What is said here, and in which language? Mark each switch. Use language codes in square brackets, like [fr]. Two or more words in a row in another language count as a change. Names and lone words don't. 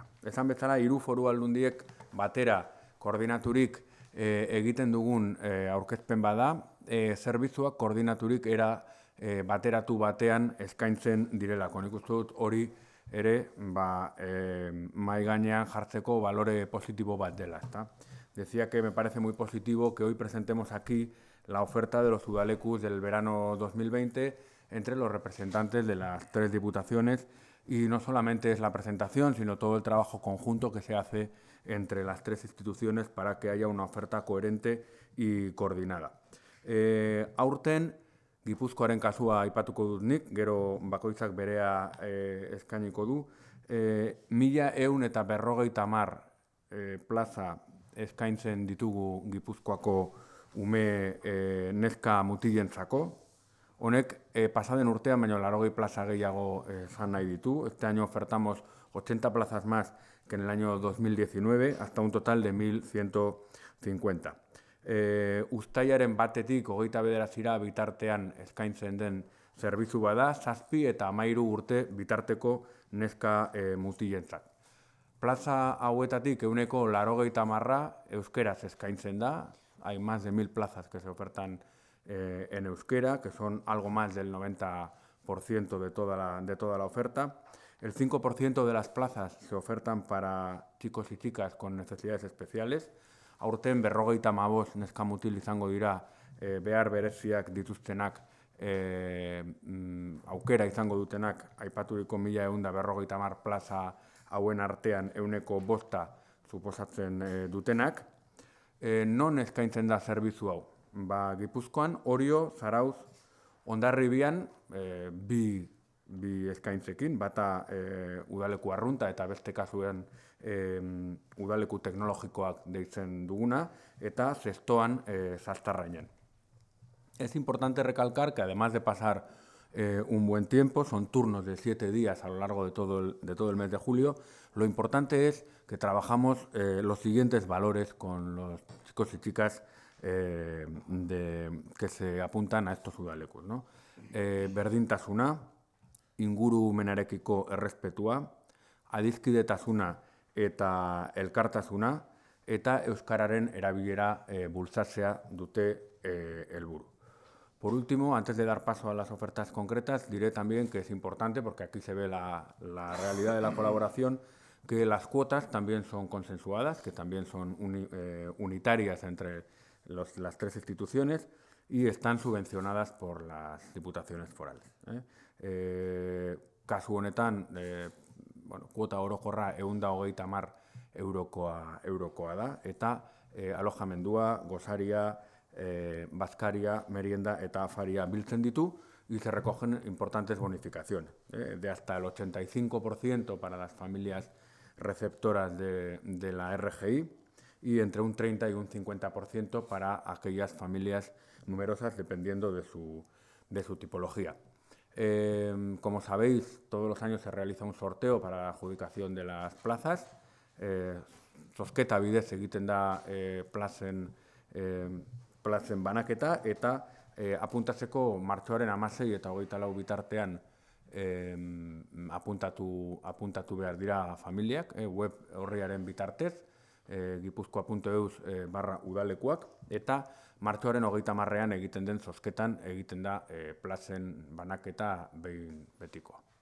[eu] Esan bezala, 3 foru aldundiek batera koordinaturik egiten dugun aurkezpen bada, zerbitzuak koordinaturik era bateratu batean eskaintzen direlako. Nik uste dut hori ere mahai gainean jartzeko valore positibo bat dela. [es] Decía que me parece muy positivo que hoy presentemos aquí la oferta de los udalecus del verano 2020 entre los representantes de las 3 diputaciones, y no solamente es la presentación, sino todo el trabajo conjunto que se hace entre las 3 instituciones para que haya una oferta coherente y coordinada. [eu] Aurten, Gipuzkoaren kasua aipatuko dut nik, gero bakoitzak berea eskainiko du. 1150 plaza eskaintzen ditugu Gipuzkoako ume neska mutilentzako. Honek pasaden urtean baino 80 plaza gehiago izan nahi ditu. [es] Este año ofertamos 80 plazas más que en el año 2019, hasta un total de 1150. [eu] Uztailaren batetik 29 bitartean eskaintzen den zerbitzu bada, 7 eta 13 urte bitarteko neska mutilentzat. Plaza hauetatik 80% euskeraz eskaintzen da. [es] Hay más de 1000 plazas que se ofertan en euskera, que son algo más del 90% de toda la oferta. El 5% de las plazas se ofertan para chicos y chicas con necesidades especiales. [eu] Aurten 55 neska mutil izango dira behar bereziak dituztenak, aukera izango dutenak, aipaturiko 1150 plaza hauen artean 5% suposatzen dutenak. Non eskaintzen da zerbitzu hau? Gipuzkoan, Orio, Zarauz, Hondarribian, bi eskaintzekin, bata udaleku arrunta eta beste kasuan udaleku teknologikoak deitzen duguna, eta Zestoan Zastarrainen. [es] Es importante recalcar que además de pasar un buen tiempo, son turnos de 7 días a lo largo de todo el mes de julio, lo importante es que trabajamos los siguientes valores con los chicos y chicas que se apuntan a estos udalekus, ¿no? [eu] Berdintasuna, ingurumenarekiko errespetua, adiskidetasuna eta elkartasuna, eta euskararen erabilera bultzatzea dute helburu. [es] Por último, antes de dar paso a las ofertas concretas, diré también que es importante, porque aquí se ve la realidad de la colaboración, que las cuotas también son consensuadas, que también son unitarias entre las 3 instituciones y están subvencionadas por las diputaciones forales. [eu] Kasu honetan, kuota orokorra 130 eurokoa da, eta alojamendua, gosaria, bazkaria, merienda eta afaria biltzen ditu, [es] y se recogen importantes bonificaciones, de hasta el 85% para las familias receptoras de la RGI y entre un 30 y un 50% para aquellas familias numerosas, dependiendo de su tipología. Como sabéis, todos los años se realiza un sorteo para la adjudicación de las plazas. [eu] Zozketa bidez egiten da plazen banaketa, eta apuntatzeko martxoaren 16 eta 24 bitartean apuntatu behar dira familiak, web horriaren bitartez, gipuzkoa.eus/udalekuak, eta martxoaren 30ean egiten den zozketan egiten da plazen banaketa behin betikoa.